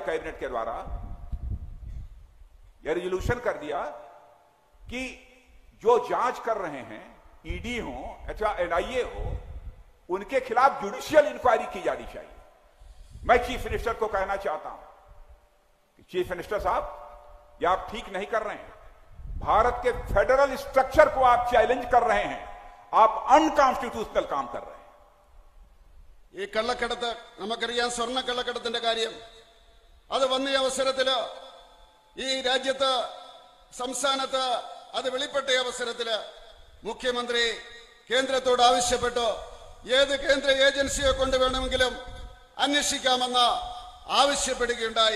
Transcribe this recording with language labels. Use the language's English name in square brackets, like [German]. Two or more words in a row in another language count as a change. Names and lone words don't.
[Hindi] कैबिनेट के द्वारा यह रिजोल्यूशन कर दिया कि जो जांच कर रहे हैं, ईडी हो अथवा एनआईए हो, उनके खिलाफ [English] judicial inquiry [Hindi] की जानी चाहिए. मैं [English] chief minister [Hindi] को कहना चाहता हूं कि [English] chief minister [Hindi] साहब, यह आप ठीक नहीं कर रहे हैं. भारत के [English] federal structure [Hindi] को आप चैलेंज कर रहे हैं. आप अनकॉन्स्टिट्यूशनल काम कर रहे हैं. [Malayalam] ഈ കള്ളക്കടത്ത്, നമുക്കറിയാം സ്വർണ്ണ കള്ളക്കടത്തിന്റെ കാര്യം. അത് വന്ന അവസരത്തില് ഈ രാജ്യത്ത്, സംസ്ഥാനത്ത് അത് വെളിപ്പെട്ട അവസരത്തില് മുഖ്യമന്ത്രി കേന്ദ്രത്തോട് ആവശ്യപ്പെട്ടു, ഏത് കേന്ദ്ര ഏജൻസിയെ കൊണ്ട് വേണമെങ്കിലും അന്വേഷിക്കാമെന്ന് ആവശ്യപ്പെടുകയുണ്ടായി.